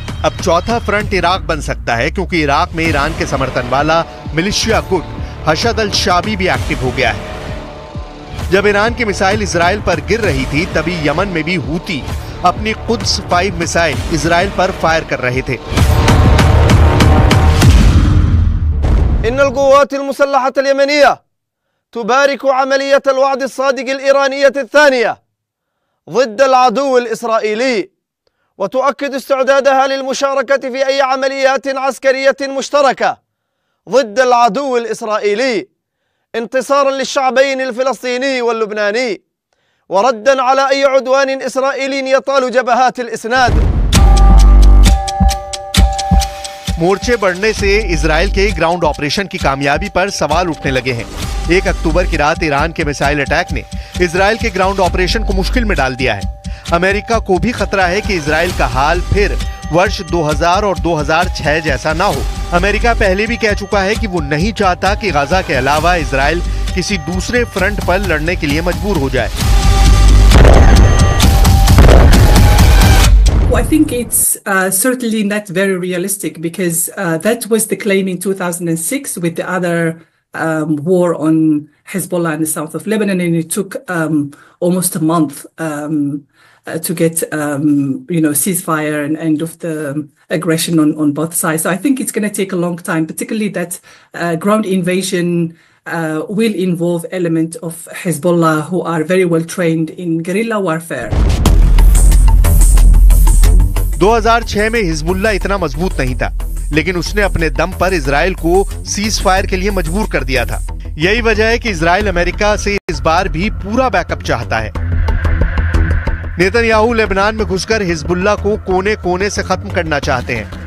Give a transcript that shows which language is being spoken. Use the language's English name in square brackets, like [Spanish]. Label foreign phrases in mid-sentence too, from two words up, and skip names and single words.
[Hindi] अब चौथा फ्रंट इराक बन सकता है, क्योंकि इराक में ईरान के समर्थन वाला मिलिशिया गुट हशद अल शाबी भी एक्टिव हो गया है। जब ईरान की मिसाइल इजराइल पर गिर रही थी, तभी यमन में भी हूती अपनी कुद्स 5 मिसाइल इजराइल पर फायर कर रहे थे। [Arabic] إن القوات المسلحة اليمنية تبارك عملية الوعد الصادق الإيرانية الثانية ضد العدو الإسرائيلي وتؤكد استعدادها للمشاركة في أي عمليات عسكرية مشتركة ضد العدو الإسرائيلي انتصارا للشعبين الفلسطيني واللبناني وردا على أي عدوان إسرائيلي يطال جبهات الإسناد. [Hindi] मोर्चे बढ़ने से इजराइल के [English] ground operation [Hindi] की कामयाबी पर सवाल उठने लगे हैं। 1 अक्टूबर की रात ईरान के [English] missile attack [Hindi] ने इजराइल के [English] ground operation [Hindi] को मुश्किल में डाल दिया है। अमेरिका को भी खतरा है कि इजराइल का हाल फिर वर्ष 2000 और 2006 जैसा ना हो। अमेरिका पहले भी कह चुका है कि वो नहीं चाहता कि गजा के अलावा इजराइल किसी दूसरे फ्रंट पर लड़ने के लिए मजबूर हो जाए। [English] Well, I think it's certainly not very realistic because that was the claim in 2006 with the other war on Hezbollah in the south of Lebanon, and it took almost a month to get ceasefire and end of the aggression on both sides. So I think it's going to take a long time, particularly that ground invasion will involve elements of Hezbollah who are very well trained in guerrilla warfare. [Hindi] 2006 में हिजबुल्लाह इतना मजबूत नहीं था, लेकिन उसने अपने दम पर इजराइल को [English] cease fire [Hindi] के लिए मजबूर कर दिया था। यही वजह है कि इजराइल अमेरिका से इस बार भी पूरा बैकअप चाहता है। नेतन्याहू लेबनान में घुसकर हिजबुल्लाह को कोने कोने से खत्म करना चाहते हैं।